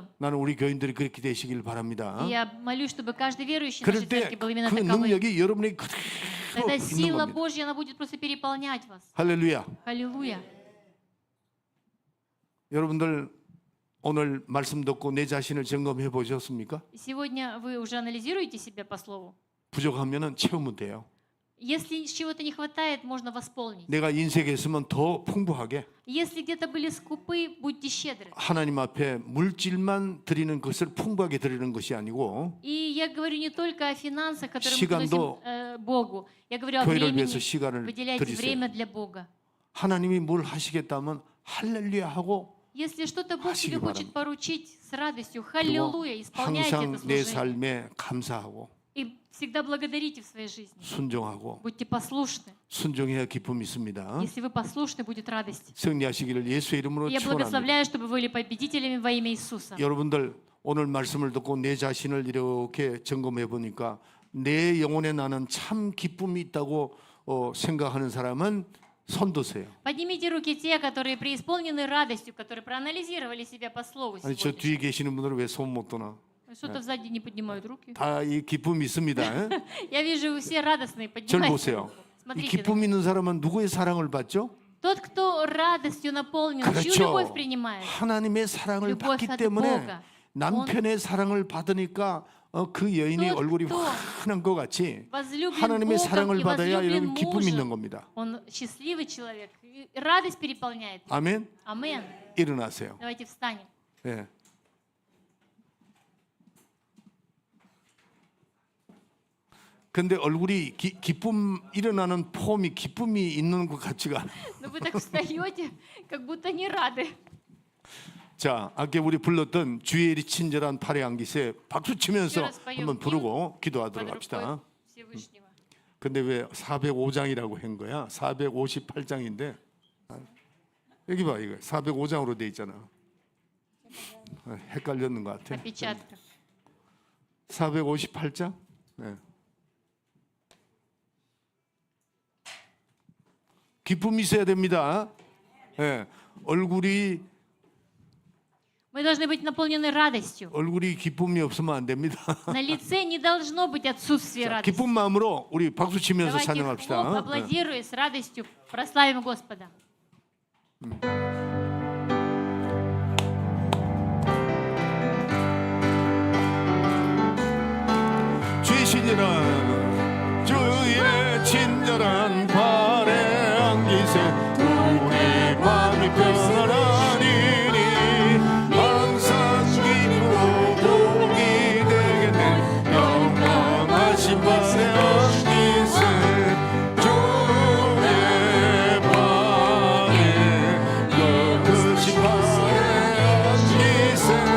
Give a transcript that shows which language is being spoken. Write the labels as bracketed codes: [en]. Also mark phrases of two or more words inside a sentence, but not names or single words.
[ko] 나는 우리 교인들이 그렇게 되시길 바랍니다. [ru] И я молюсь, чтобы каждый верующий в нашей [ko] 그럴 때 [ru] церкви был именно [ko] 그 [ru] таковым. [ko] 능력이 여러분에게 그대로 [ru] Тогда [ko] 있는 [ru] сила [ko] 겁니다. [ru] Божья, она будет просто переполнять вас. [ko] 할렐루야. [ru] Аллилуйя. [ko] 여러분들 오늘 말씀 듣고 내 자신을 점검해 보셨습니까? [ru] Сегодня вы уже анализируете себя по слову. [ko] 부족하면은 채우면 돼요. [ru] Если чего-то не хватает, можно восполнить. [ko] 내가 인색했으면 더 풍부하게 [ru] Если где-то были скупы, будьте щедры. [ko] 하나님 앞에 물질만 드리는 것을 풍부하게 드리는 것이 아니고 [ru] И я говорю не только о финансах, которые мы [ko] 시간도 [ru] приносим Богу. Я говорю о [ko] 교회를 [ru] времени. [ko] 위해서 시간을 [ru] Выделяйте [ko] 드리세요. [ru] время для Бога. [ko] 하나님이 뭘 하시겠다면 할렐루야 하고 [ru] Если что-то Бог [ko] 하시기 [ru] тебе хочет [ko] 바랍니다. [ru] поручить с радостью, [ko] 그리고 [ru] халилуя, исполняйте [ko] 항상 [ru] это [ko] 내 [ru] служение. [ko] 삶에 감사하고 [ru] И всегда благодарите в своей жизни. [ko] 순종하고 [ru] Будьте послушны. [ko] 순종해야 기쁨이 있습니다. [ru] Если вы послушны, будет радость. [ko] 승리하시기를 예수의 이름으로 [ru] И я [ko] 축원합니다. [ru] благословляю, чтобы вы были победителями во имя Иисуса. [ko] 여러분들 오늘 말씀을 듣고 내 자신을 이렇게 점검해 보니까 내 영혼에 나는 참 기쁨이 있다고 생각하는 사람은 손 드세요. [ru] Поднимите руки те, которые преисполнены радостью, которые проанализировали себя по слову [ko] 아니 저 [ru] сегодня. [ko] 뒤에 계시는 분들은 왜 손 못 드나? [ru] Что-то сзади не поднимают руки. [ko] 다 이 기쁨이 있습니다. 예? [ru] Я вижу, вы все радостные, [ko] 절 [ru] поднимайте [ko] 보세요. [ru] руку. [ko] 이 [ru] Смотрите. [ko] 기쁨 있는 사람은 누구의 사랑을 받죠? [ru] Тот, кто радостью наполнен, чью [ko] 그렇죠. [ru] любовь принимает. [ko] 하나님의 사랑을 [ru] любовь [ko] 받기 [ru] от [ko] 때문에 [ru] Бога. [ko] 남편의 사랑을 받으니까 그 여인이 또, 얼굴이 또. 환한 것 같이 [ru] Возлюблен [ko] 하나님의 [ru] Богом [ko] 사랑을 [ru] и [ko] 받아야 [ru] возлюблен [ko] 여러분 기쁨이 있는 [ru] мужем. [ko] 겁니다. [ru] Он счастливый человек. И радость переполняет. [ko] 아멘. [ru] Амен. [ko] 일어나세요. [ru] Давайте встанем. [ko] 예. 근데 얼굴이 기쁨 일어나는 폼이 기쁨이 있는 것 같지가 않아요. [ru] Но вы так встаете, как будто не рады. [ko] 자, 아까 우리 불렀던 주의 친절한 팔의 안기세 박수 치면서 [ru] Еще раз поем [ko] 한번 부르고 기도하도록 [ru] Под [ko] 합시다. [ru] рукой Всевышнего. [ko] 근데 왜 405장이라고 한 거야? 458장인데 여기 봐 이거 405장으로 돼 있잖아. 헷갈렸는 것 같아. [ru] Опечатка. [ko] 458장? 네. 기쁨이 있어야 됩니다. 네. 얼굴이 [ru] Мы должны быть наполнены радостью. [ko] 얼굴이 기쁨이 없으면 안 됩니다. [ru] На лице не должно быть отсутствия [ko] 자, [ru] радости. [ko] 기쁜 마음으로 우리 박수 치면서 [ru] Давайте хлоп, [ko] 찬양합시다. 네. [ru] аплодируя с радостью, прославим Господа. [ko] 주의 친절한 주의 친절한 발에 안기세 우리 마음이 편안하리니 항상 기쁘고 복이 되겠네 영광하신 발에 안기세 주의 발에 거룩하신 발에 안기세